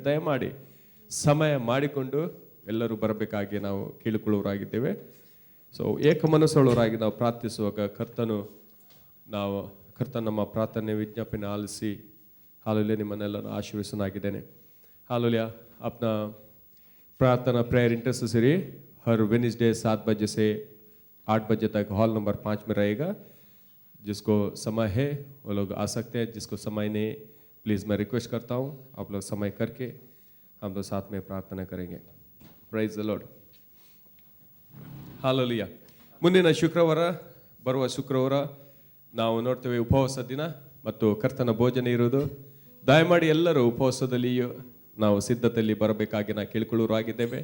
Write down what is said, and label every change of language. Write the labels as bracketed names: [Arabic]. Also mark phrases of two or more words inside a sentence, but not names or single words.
[Kannada] ದಯಮಾಡಿ ಸಮಯ ಮಾಡಿಕೊಂಡು ಎಲ್ಲರೂ ಬರಬೇಕಾಗಿ ನಾವು ಕೇಳಿಕೊಳ್ಳುವರಾಗಿದ್ದೇವೆ. ಸೊ ಏಕ ಮನಸ್ಸುಳ್ಳವರಾಗಿ ನಾವು ಪ್ರಾರ್ಥಿಸುವಾಗ ಕರ್ತನ ನಮ್ಮ ಪ್ರಾರ್ಥನೆ ವಿಜ್ಞಾಪನೆ ಆಲಿಸಿ ಹಾಲೆಲೂಯಾ ನಿಮ್ಮನ್ನೆಲ್ಲರೂ ಆಶೀರ್ವದಿಸನಾಗಿದ್ದೇನೆ. ಹಾಲೆಲೂಯಾ. [Hindi] अपना प्रार्थना [English] prayer intercessory [Hindi] हर वेडनेसडे 7 बजे से 8 बजे तक हॉल नंबर 5 में रहेगा. जिसको समय है वो लोग आ सकते हैं, जिसको समय नहीं प्लीज़ मैं रिक्वेस्ट करता हूँ आप लोग समय करके हम लोग साथ में प्रार्थना करेंगे. [English] praise the Lord. [Kannada] ಹಾಲೆಲೂಯಾ. ಮುಂದಿನ ಶುಕ್ರವಾರ, ಬರುವ ಶುಕ್ರವಾರ ನಾವು ನೋಡ್ತೇವೆ ಉಪವಾಸ ದಿನ ಮತ್ತು ಕರ್ತನ ಭೋಜನ ಇರುವುದು. ದಯಮಾಡಿ ಎಲ್ಲರೂ ಉಪವಾಸದಲ್ಲಿಯೂ ನಾವು ಸಿದ್ಧತೆಯಲ್ಲಿ ಬರಬೇಕಾಗಿ ನಾವು ಕೇಳಿಕೊಳ್ಳುವರಾಗಿದ್ದೇವೆ.